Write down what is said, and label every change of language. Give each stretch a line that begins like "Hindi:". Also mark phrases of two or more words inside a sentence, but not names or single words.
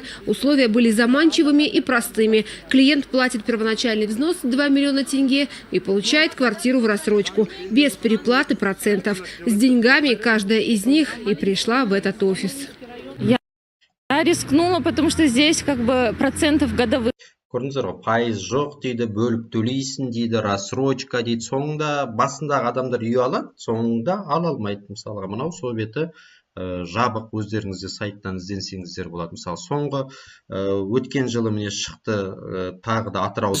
Russian: Условия были заманчивыми и простыми. Клиент платит первоначальный взнос 2 миллиона тенге и получает квартиру в рассрочку, без переплаты процентов. С деньгами каждая из них и пришла в этот офис. Я рискнула, потому что здесь как бы процентов годовых.
Kazakh: көрдіңіздер ғой, пайыз жоқ дейді, бөліп төлейсің дейді, рассрочка дейді. Соңында басындағы адамдар үй алады, соңында ала алмайды. Мысалға мынау сол беті жабық, өздеріңізде сайттан ізденсеңіздер болады. Мысалы соңғы өткен жылы міне шықты, тағы да Атырауда